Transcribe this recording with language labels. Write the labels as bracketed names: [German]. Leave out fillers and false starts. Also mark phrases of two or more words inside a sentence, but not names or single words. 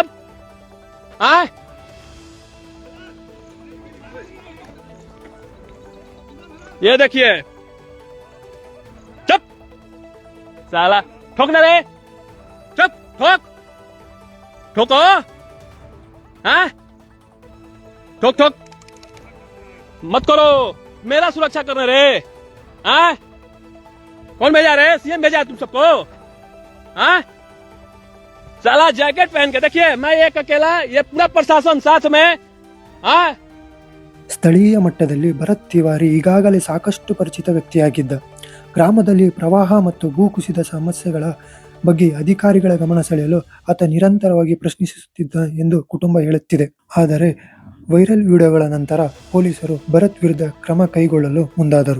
[Hindi] हाँ ये देखिए, चुप साला, ठोकना रे, चुप ठोक, ठोको, हाँ ठोक ठोक मत करो, मेरा सुरक्षा करना रे। हाँ कौन भेजा रे? सीएम भेजा तुम सबको? हाँ साला जैकेट पहन के देखिए, मैं एक अकेला, ये पूरा प्रशासन साथ में। हाँ [Kannada] ಸ್ಥಳೀಯ ಮಟ್ಟದಲ್ಲಿ ಭರತ್ ತಿವಾರಿ ಈಗಾಗಲೇ ಸಾಕಷ್ಟು ಪರಿಚಿತ ವ್ಯಕ್ತಿಯಾಗಿದ್ದ. ಗ್ರಾಮದಲ್ಲಿ ಪ್ರವಾಹ ಮತ್ತು ಭೂಕುಸಿದ ಸಮಸ್ಯೆಗಳ ಬಗ್ಗೆ ಅಧಿಕಾರಿಗಳ ಗಮನ ಸೆಳೆಯಲು ಆತ ನಿರಂತರವಾಗಿ ಪ್ರಶ್ನಿಸುತ್ತಿದ್ದ ಎಂದು ಕುಟುಂಬ ಹೇಳುತ್ತಿದೆ. ಆದರೆ ವೈರಲ್ ವಿಡಿಯೋಗಳ ನಂತರ ಪೊಲೀಸರು ಭರತ್ ವಿರುದ್ಧ ಕ್ರಮ ಕೈಗೊಳ್ಳಲು ಮುಂದಾದರು.